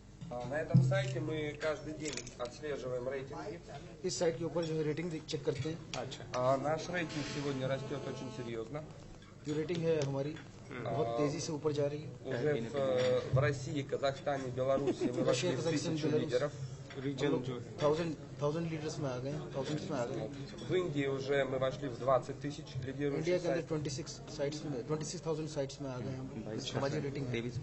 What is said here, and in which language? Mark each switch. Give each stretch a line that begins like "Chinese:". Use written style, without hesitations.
Russian: На этом сайте мы каждый день отслеживаем рейтинги.
Hindi: इस साइट के ऊपर जो है रेटिंग चेक करते हैं। अच्छा।
Russian: Наш рейтинг сегодня растет очень серьезно.
Hindi: जो रेटिंग है हमारी बहुत तेजी से ऊपर जा रही है।
Russian: Уже в России, Казахстане, Беларуси мы вошли в 1000 лидеров.
Hindi: 1000 लीडर्स में आ गए, 1000 में आ गए।
Russian: В Индии уже мы вошли в 20 тысяч
Hindi: इंडिया
Russian: лидирующих
Hindi: के अंदर
Russian: сайтов.
Hindi: 26,000 साइट्स में आ गए हम। हमारी रेटिंग है।